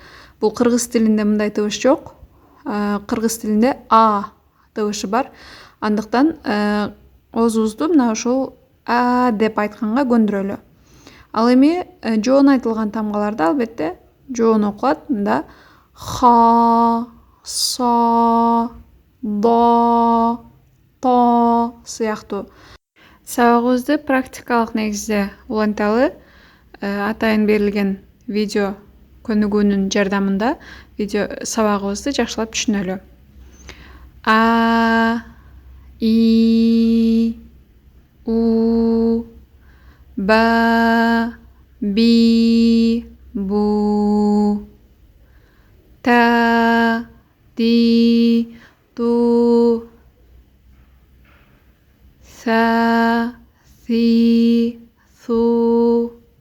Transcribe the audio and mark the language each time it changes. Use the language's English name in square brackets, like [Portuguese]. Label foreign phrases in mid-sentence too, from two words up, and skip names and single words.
[Kyrgyz] Бул кыргыз тилинде мындай тыбыш жок. Кыргыз тилинде а тыбышы бар. Андыктан оозубузду мына ошол а деп айтканга көндүрөлү. Ал эми жоон айтылган тамгаларда албетте жоон окулат. Мында ха, со, до, то сыяктуу. Сабагыбызды практикалык негизде уланталы. Атайын берилген видео көнүгүүнүн жардамында видео сабагыбызды жакшылап түшүнөлү. А, и, у, ба, би, бу, та, ти, ту, са, си, су,